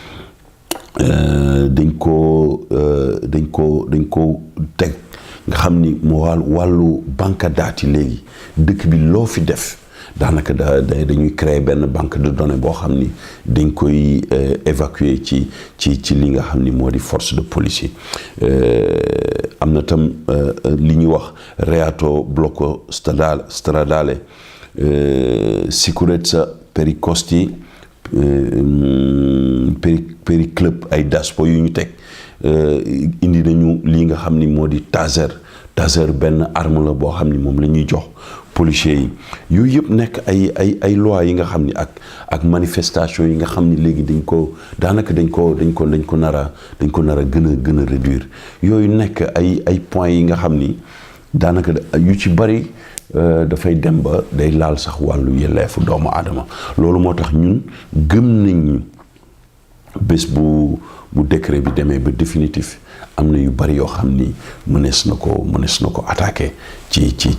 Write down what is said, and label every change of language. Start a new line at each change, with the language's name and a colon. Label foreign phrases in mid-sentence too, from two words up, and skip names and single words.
Wolof: dañ ko teg nga xam ni moo wàllu banque dati léegi dëkk bi loo fi def daanaka dañuy créer benn
French: banque de données
Wolof: boo xam ni dañ koy évacuer ci li nga xam ni moo di
French: force de police
Wolof: yi am na tam li ñuy wax
Italian: reato blocco stradale sicurezza per i costi per i club
Wolof: ay daspo yu ñu teg indi nañu li nga xam ni moo di taser benn arme la boo xam ni moom la ñuy jox policiers yi yooyu yëpp nekk ay loi yi nga xam ni ak manifestation yi nga xam ni léegi dañ ko nar a gën a réduire yooyu nekk ay points yi nga xam ni daanaka yu ci bari dafay dem ba day laal sax wàllu yelleefu doomu aadama loolu moo tax ñun gëm nañ bés bu décret bi demee ba définitif am na yu bari yoo xam ni mënees na ko attaquer ci